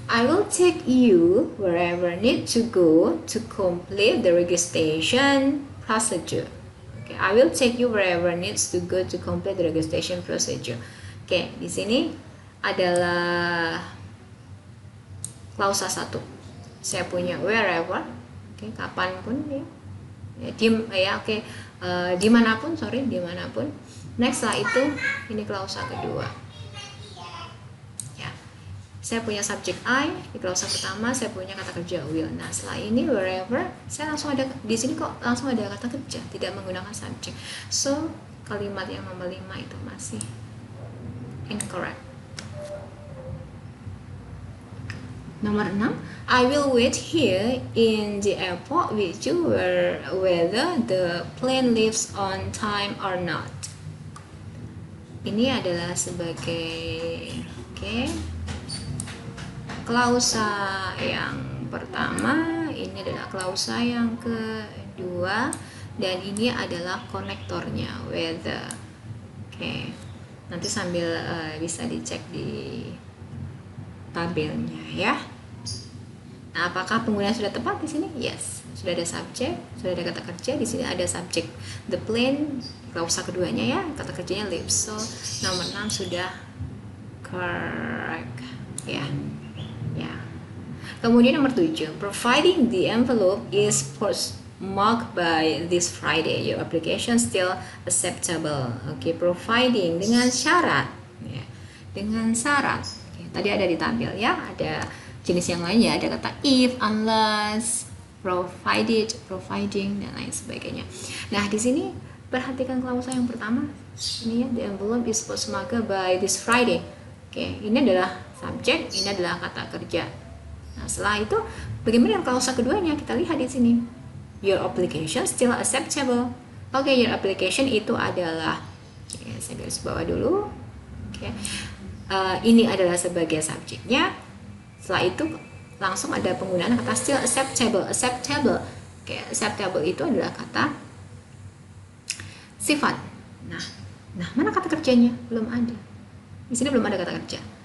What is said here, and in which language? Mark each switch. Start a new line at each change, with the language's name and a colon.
English: I will take you wherever need to go to complete the registration procedure. Okay, I will take you wherever needs to go to complete the registration procedure.
Indonesian: Oke, di sini adalah klausa 1. Saya punya wherever, oke, kapanpun ya, oke, dimanapun. Next setelah itu ini klausa kedua. Ya, saya punya subjek I di klausa pertama, saya punya kata kerja will. Nah setelah ini wherever, saya langsung ada di sini kok langsung ada kata kerja, tidak menggunakan subjek. So kalimat yang nomor 5 itu masih incorrect. Nomor 6,
English: I will wait here in the airport with you whether the plane leaves on time or not.
Indonesian: Ini adalah sebagai klausa yang pertama, ini adalah klausa yang kedua, dan ini adalah konektornya whether. Oke, nanti sambil bisa dicek di tabelnya ya. Nah, apakah penggunaan sudah tepat di sini? Yes, sudah ada subjek, sudah ada kata kerja. Di sini ada subjek
English: the plane,
Indonesian: klausa keduanya ya, kata kerjanya live. So nomor 6 sudah correct ya. Ya.
English: Kemudian nomor 7, providing the envelope is postmarked by this Friday, your application still acceptable.
Indonesian: Oke, providing dengan syarat ya. dengan syarat. Oke, tadi ada ditampil ya, ada jenis yang lainnya, ada kata if, unless, provided, providing, dan lain sebagainya. Nah, di sini perhatikan klausa yang pertama. Ini ya,
English: the envelope is postmarked by this Friday.
Indonesian: Oke, ini adalah subjek, ini adalah kata kerja. Nah, setelah itu bagaimana dengan klausa keduanya? Kita lihat di sini.
English: Your application still acceptable.
Indonesian: Oke,
English: your application
Indonesian: itu adalah, saya garis bawah dulu. Oke, ini adalah sebagai subjeknya. Setelah itu langsung ada penggunaan kata
English: still acceptable.
Indonesian: Acceptable. Oke, acceptable itu adalah kata sifat. Nah, mana kata kerjanya? Belum ada. Di sini belum ada kata kerja.